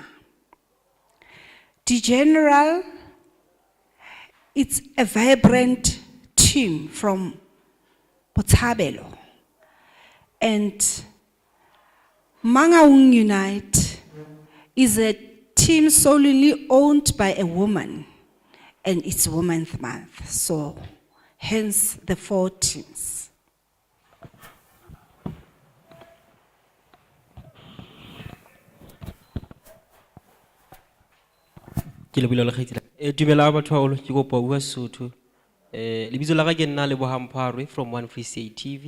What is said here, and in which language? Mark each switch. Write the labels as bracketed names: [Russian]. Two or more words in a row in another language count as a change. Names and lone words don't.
[English] The General, it's a vibrant team from Botshabelo. And Mangaung Unite is a team solely owned by a woman, and it's Women's Month, so hence the 4 teams. [Southern Sotho] Ke le bulela kgaitsela. Dumela batho ba holo, ke kopa ho bua Sesotho. Lebitso la ka ke nna Leboha Mpharwe from One Free State TV.